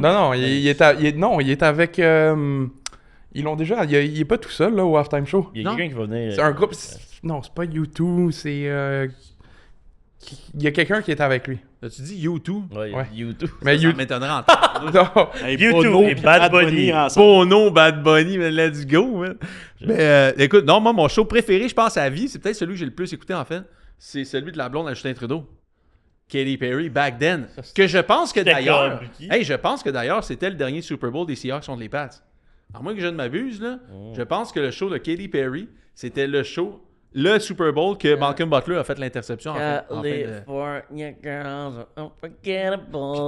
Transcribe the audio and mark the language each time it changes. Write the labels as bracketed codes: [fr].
[fr] Non, il est avec... ils l'ont déjà... Il est pas tout seul, là, au halftime show. Il y a quelqu'un qui va venir... C'est un groupe... Non, c'est pas U2, c'est... Il y a quelqu'un qui est avec lui. As-tu dit U2? Ouais. U2. Mais ça m'étonnerait en temps. U2 et Bad Bunny ensemble. [en] Bono, Bad Bunny, man, let's go, man. [fr] Mais écoute, non, moi, mon show préféré, je pense, à vie, c'est peut-être celui que j'ai le plus écouté, en fait. C'est celui de la blonde à Justin Trudeau. Katy Perry, Back Then. Que je pense que d'ailleurs... je pense que d'ailleurs, c'était le dernier Super Bowl des Seahawks contre les Pats. À moins que je ne m'abuse, là, je pense que le show de Katy Perry, c'était le Super Bowl que Malcolm Butler a fait l'interception en fin de... [en] California girls are unforgettable.